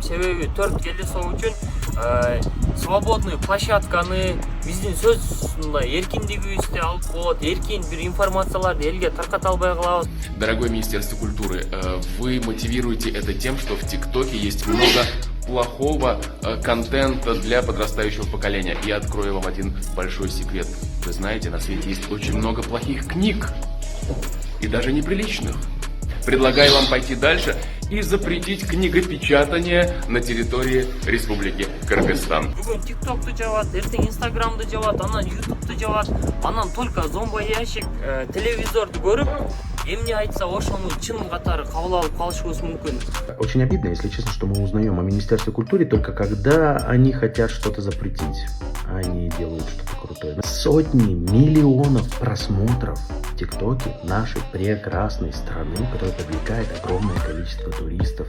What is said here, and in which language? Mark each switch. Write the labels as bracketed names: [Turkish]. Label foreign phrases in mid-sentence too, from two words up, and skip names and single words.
[Kyrgyz] Себеби 4 келесоо үчүн [Russian] свободный площадканы [Kyrgyz] биздин сөз мындай эркиндигибизди алып коет, эркин бир информацияларды элге тарката албай калабыз. [Russian] Дорогое Министерство культуры, вы мотивируете это тем, что в ТикТоке есть много плохого контента для подрастающего поколения. Я открою вам один большой секрет. Вы знаете, на свете есть очень много плохих книг, и даже неприличных. Предлагаю вам пойти дальше и запретить книгопечатание на территории Республики Кыргызстан. [Kyrgyz] Бүгүн ТикТокту жабат, эртең Инстаграмды жабат, анан Ютубту жабат, анан [Russian] только зомбоящик [Kyrgyz] телевизорду көрүп, эмне айтса ошону чын катары кабыл алып калышыбыз мүмкүн. [Russian] Очень обидно, если честно, что мы узнаем о Министерстве культуры только когда они хотят что-то запретить. Они делают что-то крутое. Сотни миллионов просмотров в ТикТоке нашей прекрасной страны, которая привлекает огромное количество туристов.